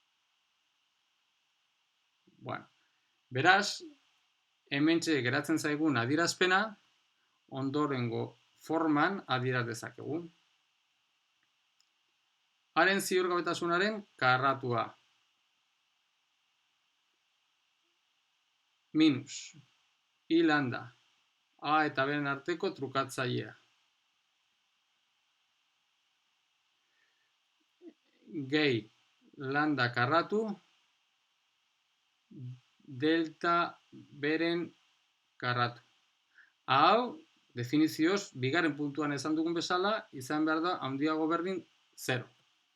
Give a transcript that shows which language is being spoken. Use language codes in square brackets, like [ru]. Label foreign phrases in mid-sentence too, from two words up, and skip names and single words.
[eu] Bueno, beraz, hementxe geratzen zaigun adierazpena, ondorengo forman adieraz dezakegu. A-ren ziurgabetasunaren karratua. Minus. I lambda. A eta B-ren arteko trukatzailea. Gehi lambda karratu delta B-ren karratu. Hau, definizioz, bigarren puntuan esan dugun bezala, izan behar da handiago berdin 0.